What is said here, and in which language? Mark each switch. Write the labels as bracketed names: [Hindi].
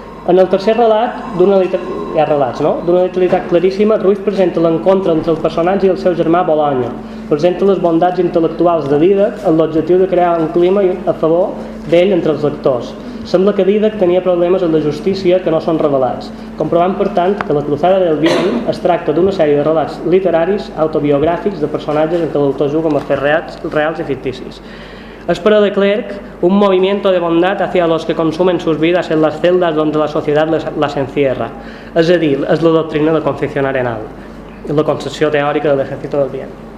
[Catalan] En el tercer relat, hi ha relats, no? D'una literalitat claríssima, Ruiz presenta l'encontre entre el personatge i el seu germà Bologna, presenta les bondats intel·lectuals de Dídac amb l'objectiu de crear un clima a favor d'ell entre els lectors. Sembla que Dídac tenia problemes amb la justícia que no són revelats, comprovant per tant que La cruzada del bien es tracta d'una sèrie de relats literaris autobiogràfics de personatges en què l'autor juga amb fets reals i ficticis. [Spanish] Es para de Klerk un movimiento de bondad hacia los que consumen sus vidas en las celdas donde la sociedad las encierra. [Catalan] És a dir, és la doctrina de Concepción Arenal, la concepció teòrica de l'Ejército del Bien.